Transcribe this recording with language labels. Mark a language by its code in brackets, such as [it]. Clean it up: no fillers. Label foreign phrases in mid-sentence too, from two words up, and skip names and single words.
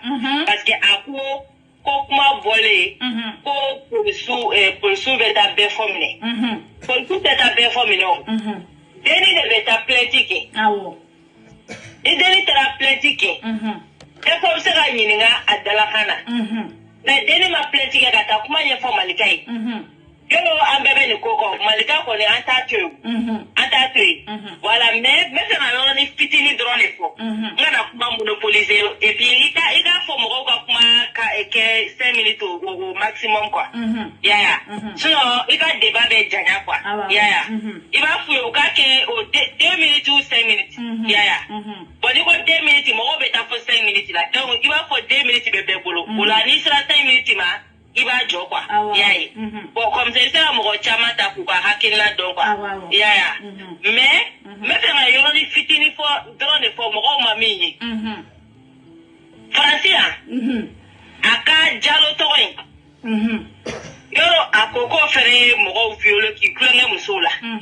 [bm] parce que a ko kuma bɔlen ko polisiw bɛ taa bɛɛ fɔ minɛ polisiw tɛ taa bɛɛ fɔ minɛ o denni de bɛ taa plainte kɛ ni denni taara plainte kɛ e ko bɛ se ka ɲininka a dalakan na mais denni ma plainte kɛ ka taa kuma ɲɛfɔ malika ye yɔrɔ an bɛɛ bɛ nin ko kɔ malika kɔni an t'a to yen an t'a to yen [fr] voilà mais [bm] n bɛ fɛ ka yɔrɔnin fitinin dɔrɔn de fɔ n kana kuma [fr] monopoliser et puis [bm] i ka fɔ mɔgɔw ka kuma kɛ 5 [fr] minutes au maximum quoi [bm] yaya sinon i ka débat bɛ janya quoi yaya i b'a f'u ye u k'a kɛ o [fr] 2 minutes ou 5 [bm] minutes yaya bon n'i ko 2 minutes mɔgɔw bɛ taa fɔ 5 minutes la donc i b'a fɔ 2 minutes bɛ bɛɛ bolo o la n'i sera 5 minutes ma i b'a jɔ quoi y'a ye [fr] bon comme ça [bm] i bɛ se ka mɔgɔ caman ta k'u ka hakilina dɔn quoi y'a ye mais n bɛ fɛ ka yɔrɔnin fitinin fɔ dɔrɔn de fɔ mɔgɔw ma min ye Faransi yan a ka Jalo tɔgɔ in yɔrɔ a ko k'o fɛnɛ ye mɔgɔw violé k'i tulonkɛ musow la